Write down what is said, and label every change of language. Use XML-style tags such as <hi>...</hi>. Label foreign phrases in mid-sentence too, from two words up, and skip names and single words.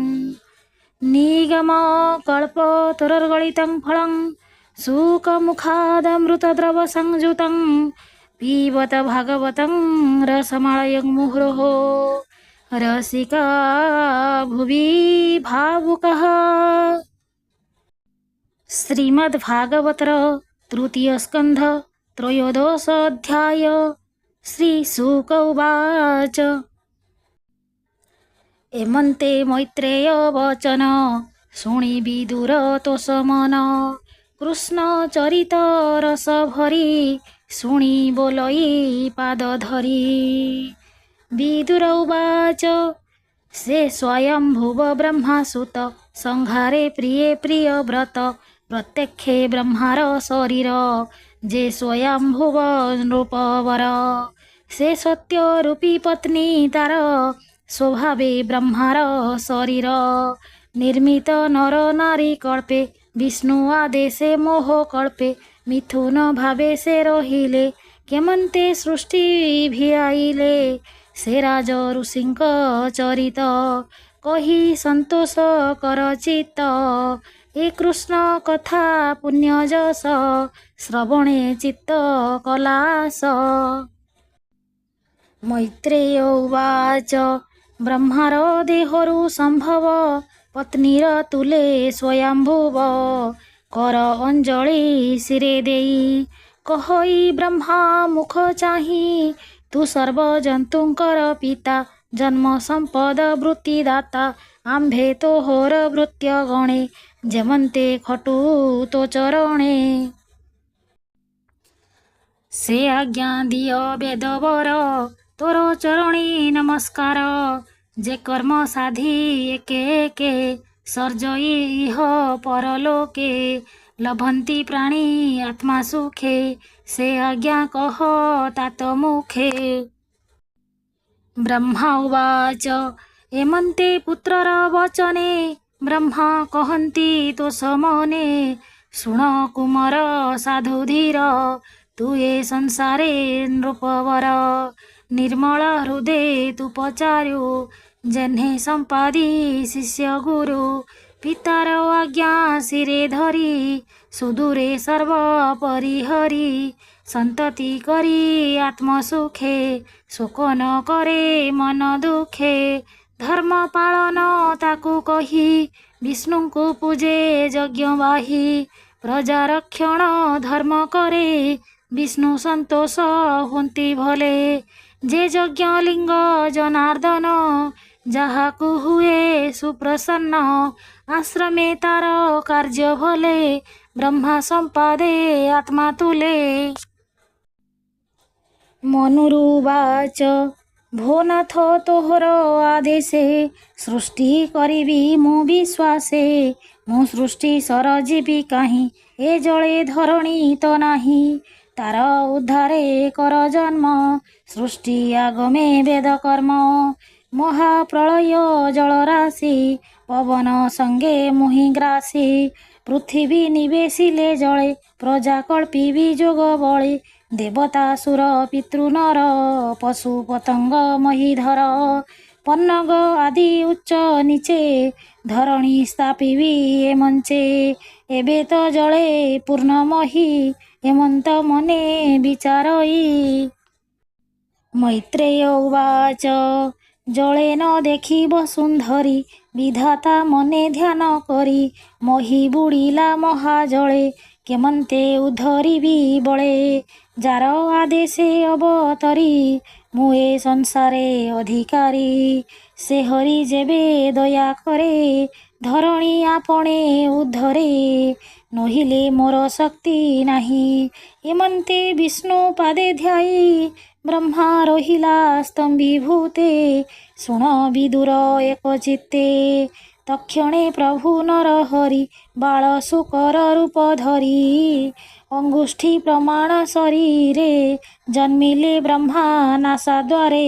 <sa>निगमकल्पतरुर्गलितं फलं शुकमुखादमृतद्रवसंयुतं पिबत भागवतं रसमालयं मुहुरः रसिका भुवि भावुकः।</sa> <or>ଶ୍ରୀମଦ୍ଭାଗବତର ତୃତୀୟ ସ୍କନ୍ଧ ତ୍ରୟୋଦଶ ଅଧ୍ୟାୟ।</or> <sa>श्री शुक उवाच</sa> <or>ଏମନ୍ତେ ମୈତ୍ରେୟ ବଚନ ଶୁଣି ବିଦୁର ତୋଷମନ କୃଷ୍ଣ ଚରିତ ରସ ଭରି ଶୁଣି ବୋଲଇ ପାଦ ଧରି।</or> <sa>विदुर उवाच</sa> <or>ସେ ସ୍ୱୟମ୍ଭୁବ ବ୍ରହ୍ମାସୁତ ସଂହାରେ ପ୍ରିୟ ପ୍ରିୟ ବ୍ରତ ପ୍ରତ୍ୟକ୍ଷେ ବ୍ରହ୍ମାର ଶରୀର ଜେ ସ୍ୱୟମ୍ଭୁବ ନୃପବର ସେ ସତ୍ୟ ରୂପୀ ପତ୍ନୀ ତାର ସ୍ୱଭାବେ ବ୍ରହ୍ମାର ଶରୀର ନିର୍ମିତ ନର ନାରୀ କଳ୍ପେ ବିଷ୍ଣୁ ଆଦେଶେ ମୋହ କଳ୍ପେ ମିଥୁନ ଭାବେ ସେ ରହିଲେ କେମନ୍ତେ ସୃଷ୍ଟି ଭିଆଇଲେ ସେ ରାଜ ଋଷିଙ୍କ ଚରିତ କହି ସନ୍ତୋଷ କର ଚିତ୍ତ ଏ କୃଷ୍ଣ କଥା ପୁଣ୍ୟଯଶ ଶ୍ରବଣେ ଚିତ୍ତ କଳାସ।</or> <sa>मैत्रेय उवाच</sa> <or>ବ୍ରହ୍ମାର ଦେହରୁ ସମ୍ଭବ ପତ୍ନୀର ତୁଲେ ସ୍ୱୟମ୍ଭୁବ କର ଅଞ୍ଜଳି ଶିରେ ଦେଇ କହଇ ବ୍ରହ୍ମା ମୁଖ ଚାହିଁ ତୁ ସର୍ବଜନ୍ତୁଙ୍କର ପିତା ଜନ୍ମ ସମ୍ପଦ ବୃତ୍ତିଦାତା ଆମ୍ଭେ ତୋହର ଭୃତ୍ୟ ଗଣେ ଯେମନ୍ତେ ଖଟୁ ତୋ ଚରଣେ। ସେ ଆଜ୍ଞା ଦିଅ ବେଦବର ତୋର ଚରଣୀ ନମସ୍କାର ଯେ କର୍ମ ସାଧି ଏକେ ଏକେ ସର୍ଜଇ ଇହ ପରଲୋକେ ଲଭନ୍ତି ପ୍ରାଣୀ ଆତ୍ମା ସୁଖେ ସେ ଆଜ୍ଞା କହ ତାତ ମୁଖେ।</or> <sa>ब्रह्मा उवाच</sa> <or>ଏମନ୍ତେ ପୁତ୍ରର ବଚନେ ବ୍ରହ୍ମା କହନ୍ତି ତୋ ସମନେ ଶୁଣ କୁମାର ସାଧୁ ଧୀର ତୁ ଏ ସଂସାରେ ନୃପବର ନିର୍ମଳ ହୃଦୟ ତୁ ପଚାରୁ ଜନ୍ହେ ସମ୍ପାଦି ଶିଷ୍ୟ ଗୁରୁ ପିତାର ଆଜ୍ଞା ଶିରେ ଧରି ସୁଦୂରେ ସର୍ବ ପରିହରି ସନ୍ତତି କରି ଆତ୍ମସୁଖେ ଶୋକ ନ କରେ ମନ ଦୁଖେ ଧର୍ମ ପାଳନ ତାକୁ କହି ବିଷ୍ଣୁ କୁ ପୂଜେ ଯଜ୍ଞ ବାହି ପ୍ରଜା ରକ୍ଷଣ ଧର୍ମ କରେ ବିଷ୍ଣୁ ସନ୍ତୋଷ ହୁନ୍ତି ଭଲେ ଯେ ଯଜ୍ଞ ଲିଙ୍ଗ ଜନାର୍ଦ୍ଦନ ଯାହାକୁ ହୁଏ ସୁପ୍ରସନ୍ନ ଆଶ୍ରମେ ତାର କାର୍ଯ୍ୟ ଭଲେ ବ୍ରହ୍ମା ସମ୍ପାଦେ ଆତ୍ମା ତୁଲେ। ମନୁରୁ ବାଚ ଭୋନାଥ ତୋହର ଆଦେଶେ ସୃଷ୍ଟି କରିବି ମୁଁ ବିଶ୍ୱାସେ ମୁଁ ସୃଷ୍ଟି ସରଯିବି କାହିଁ ଏ ଜଳେ ଧରଣୀ ତ ନାହିଁ ତାର ଉଦ୍ଧାରେ କର ଜନ୍ମ ସୃଷ୍ଟି ଆଗମେ ବେଦ କର୍ମ ମହାପ୍ରଳୟ ଜଳରାଶି ପବନ ସଙ୍ଗେ ମୁହିଗ୍ରାସି ପୃଥ୍ୱୀ ନିବେଶିଲେ ଜଳେ ପ୍ରଜା କଳ୍ପି ଯୋଗ ବଳେ ଦେବତାସୁର ପିତୃନର ପଶୁ ପତଙ୍ଗ ମହୀଧର ପନ୍ନଗ ଆଦି ଉଚ୍ଚ ନୀଚେ ଧରଣୀ ସ୍ଥାପିବି ଏ ମଞ୍ଚେ ଏବେ ତୋ ଜଳେ ପୂର୍ଣ୍ଣମହୀ ହେମନ୍ତ ମନେ ବିଚାରଇ।</or> <sa>मैत्रेय उवाच</sa> <or>ଜଳେ ନ ଦେଖିବ ସୁନ୍ଦରୀ ବିଧାତା ମନେ ଧ୍ୟାନ କରି ମହୀ ବୁଡ଼ିଲା ମହାଜଳେ କେମନ୍ତେ ଉଦ୍ଧରିବି ବଳେ ଯାର ଆଦେଶେ ଅବତରି ମୁଏ ସଂସାରେ ଅଧିକାରୀ ସେ ହରି ଯେବେ ଦୟା କରେ ଧରଣୀ ଆପणे ଉଦ୍ଧରେ ନହିଲେ ମୋର ଶକ୍ତି ନାହିଁ। ଏମନ୍ତେ ବିଷ୍ଣୁ ପାଦେ ଧ୍ୟାଇ ବ୍ରହ୍ମା ରହିଲା ସ୍ତମ୍ଭୀଭୂତେ। ଶୁଣ ବିଦୁର ଏକ ଚିତ୍ତେ ତକ୍ଷଣେ ପ୍ରଭୁ ନରହରି ବାଳ ଶୁକର ରୂପ ଧରି ଅଙ୍ଗୁଷ୍ଠୀ ପ୍ରମାଣ ଶରୀରେ ଜନ୍ମିଲେ ବ୍ରହ୍ମା ନାସାଦ୍ୱାରେ।</or>